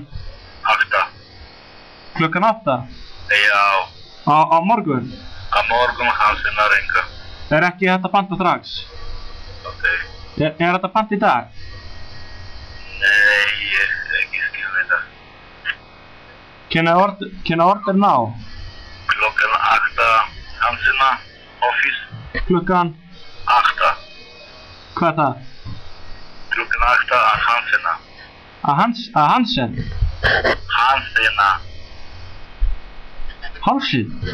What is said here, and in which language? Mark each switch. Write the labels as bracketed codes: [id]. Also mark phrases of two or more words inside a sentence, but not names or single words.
[is] 8. Klukkan 8? Já. Á morgun? Á morgun Hansinn að ringa. Ekki hægt að panta strax? Ok. Hægt að panta í dag? Nei, ég ekki skil þetta. [en] Can I order now? [is] Klukkan 8 Hansinn office. Klukkan? 8. Hvað er það? Klukkan 8 að Hansinn. Að Hansen? Hansinn. Hálsinn?